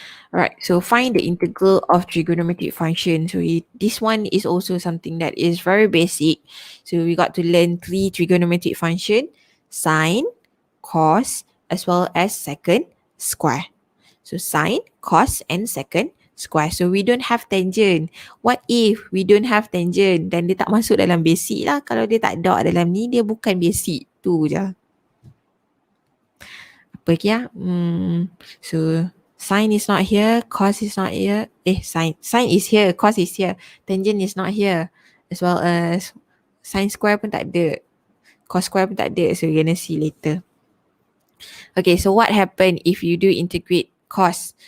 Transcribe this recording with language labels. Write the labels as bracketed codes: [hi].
[en] Alright, so find the integral of trigonometric function. So this one is also something that is very basic. So we got to learn 3 trigonometric function: sine, cos, as well as secant square. So sine, cos and secant square. So we don't have tangent. What if we don't have tangent? [ms] Dan dia tak masuk dalam basic lah. Kalau dia tak ada dalam ni, dia bukan basic. Tu je. Apa lagi ya? [en] So sine is not here, cos is not here. Sine is here, cos is here. Tangent is not here. As well as sine square [ms] pun tak ada. [en] Cos square pun tak ada. So we're gonna see later. Okay, so what happen if you do integrate cos?